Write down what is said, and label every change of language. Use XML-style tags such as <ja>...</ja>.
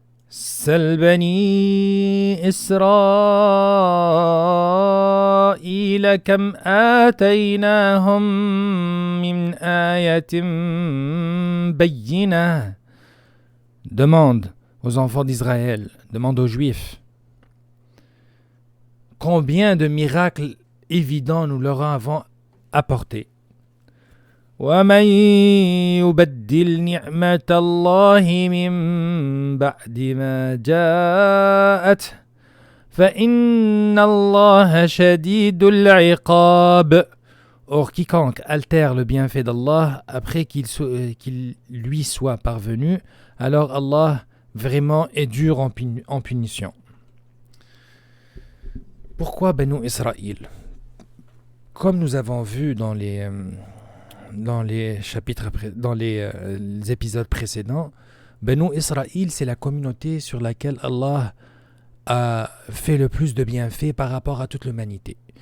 <ar>سل بني إسرائيل كم آتيناهم من آية بينة.</ar> <fr>Demande aux enfants d'Israël, demande aux Juifs, combien de miracles évidents nous leur avons apportés.</fr> <ar>ومن يبدل نعمة الله من بعد ما جاءته فإن الله شديد العقاب.</ar> <fr>Or quiconque altère le bienfait d'Allah après qu'il lui soit parvenu, alors Allah vraiment est dur en punition. Pourquoi Banu Israël? Comme nous avons vu dans les épisodes précédents, Banu Israël, c'est la communauté sur laquelle Allah a fait le plus de bienfaits par rapport à toute l'humanité.</fr>